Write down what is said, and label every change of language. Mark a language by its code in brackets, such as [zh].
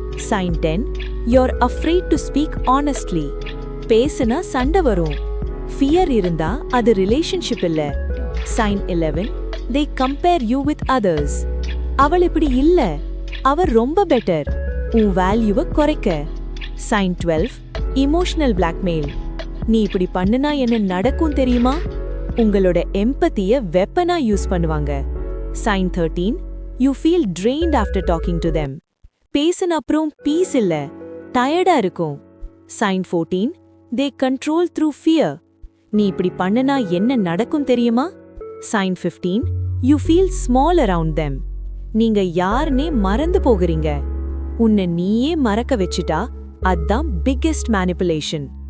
[en] Sign 10: you're afraid to speak honestly. [ta] பேசுனா சண்டை வரும். [en] fear [ta] இருந்தா அது [en] Relationship இல்ல. Sign 11: they compare you with others. [ta] அவள் இப்படி இல்ல, அவர் ரொம்ப பெட்டர். உன் வேல்யூவை குறைக்க. Sign 12: emotional blackmail. நீ இப்படி பண்ணுனா என்ன நடக்கும் தெரியுமா? உங்களோட எம்பத்திய வெப்பனா யூஸ் பண்ணுவாங்க. [en] Sign 13: you feel drained after talking to them. [ta] பேசின அப்புறம் பீஸ் இல்ல, டயர்டா இருக்கும். [en] Sign 14: they control through fear. [ta] நீ இப்படி பண்ணுனா என்ன நடக்கும் தெரியுமா? Sign 15: [en] you feel small around them. [ta] நீங்க யாருன்னே மறந்து போகிறீங்க. உன்னை நீயே மறக்க வச்சிட்டா அதான் பிக்கெஸ்ட் மேனிபுலேஷன்.